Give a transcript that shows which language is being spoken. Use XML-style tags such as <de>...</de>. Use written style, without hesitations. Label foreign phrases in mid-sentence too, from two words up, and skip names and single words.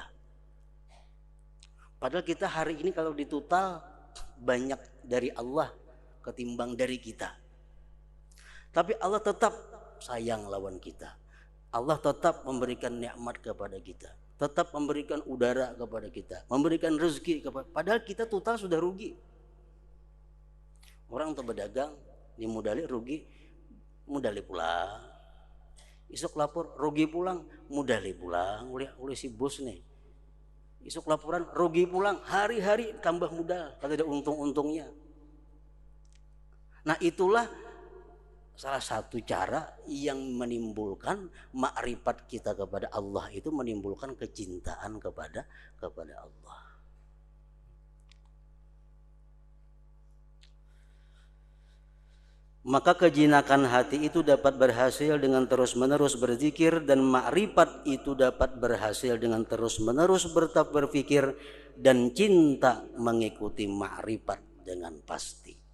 <id>Padahal kita hari ini kalau ditotal banyak dari Allah ketimbang dari kita. Tapi Allah tetap sayang lawan kita. Allah tetap memberikan nikmat kepada kita. Tetap memberikan udara kepada kita. Memberikan rezeki kepada. Padahal kita total sudah rugi. Orang untuk berdagang dimodali rugi, modali pulang.</id> <bjn>Isuk lapor rugi pulang, modali pulang oleh si bos nih. Isuk laporan rugi pulang, hari-hari tambah modal, kada ada untung-untungnya.</bjn> <id>Nah itulah salah satu cara yang menimbulkan makrifat kita kepada Allah itu menimbulkan kecintaan kepada Allah. Maka kejinakan hati itu dapat berhasil dengan terus-menerus berzikir dan makrifat itu dapat berhasil dengan terus-menerus berpikir dan cinta mengikuti makrifat dengan pasti.</id>